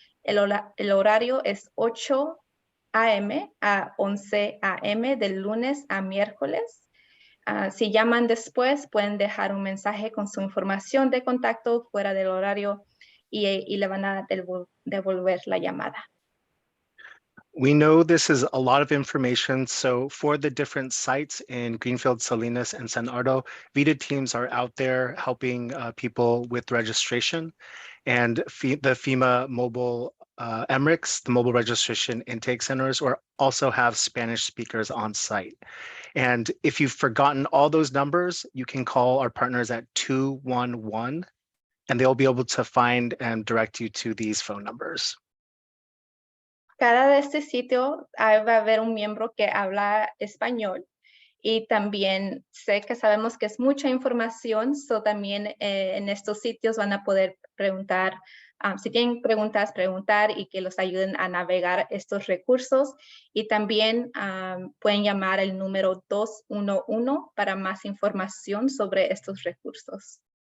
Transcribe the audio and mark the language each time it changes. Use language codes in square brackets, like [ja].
[es] El horario es 8 a.m. a 11 a.m. del lunes a miércoles. Si llaman después, pueden dejar un mensaje con su información de contacto fuera del horario y le van a devolver la llamada. [en] We know this is a lot of information, so for the different sites in Greenfield, Salinas, and San Ardo, VITA teams are out there helping people with registration, and the FEMA mobile MRICs, the mobile registration intake centers, also have Spanish speakers on site. And if you've forgotten all those numbers, you can call our partners at 211, and they'll be able to find and direct you to these phone numbers. [es] Cada de este sitio va a haber un miembro que habla español y también sé que sabemos que es mucha información, so también en estos sitios van a poder preguntar, si tienen preguntas, preguntar y que los ayuden a navegar estos recursos y también pueden llamar el número 211 para más información sobre estos recursos.